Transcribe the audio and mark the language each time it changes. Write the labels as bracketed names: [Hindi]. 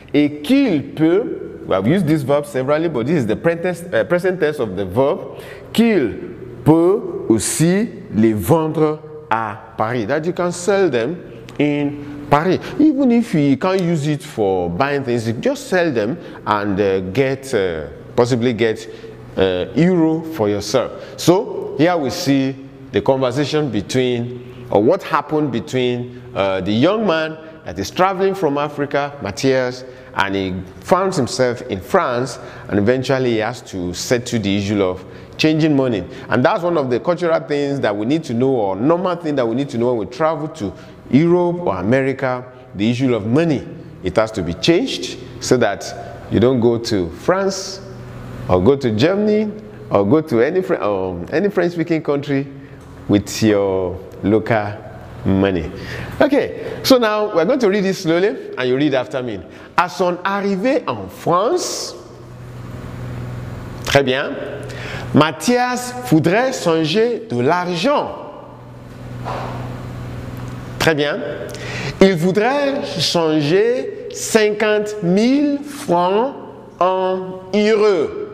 [French] Et qu'il peut, [English] we have used this verb severally, but this is the present tense of the verb, [French] qu'il peut aussi les vendre à Paris. [English] That you can sell them in Paris. Even if you can't use it for buying things, you just sell them and possibly get euro for yourself. So here we see the conversation between, or what happened between the young man that is traveling from Africa, Matthias, and he found himself in France, and eventually he has to settle the issue of changing money. And that's one of the cultural things that we need to know, or normal thing that we need to know when we travel to Europe or America, the issue of money. It has to be changed so that you don't go to France or go to Germany or go to any French-speaking country with your local money. Okay, so now we're going to read this slowly and you read after me. [French] À son arrivée en France, très bien, Mathias voudrait changer de l'argent. Très bien. Il voudrait changer 50 000 francs en euros.